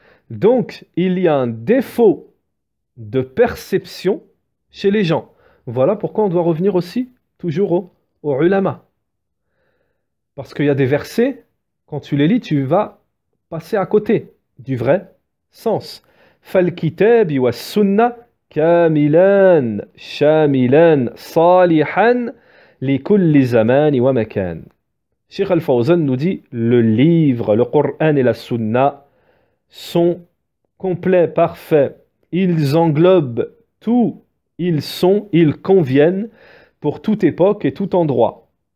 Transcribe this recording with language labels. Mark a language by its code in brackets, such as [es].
[fr] Donc, il y a un défaut de perception chez les gens. Voilà pourquoi on doit revenir aussi toujours au ulama. Parce qu'il y a des versets, quand tu les lis, tu vas passer à côté du vrai sens. [ar] فالكتاب والسنة كاملان شاملان صالحان لكل زمان ومكان. [fr] Cheikh Al-Fawzan nous dit le livre, le Coran et la Sunna sont complets, parfaits. Ils englobent tout, ils conviennent pour toute époque et tout endroit.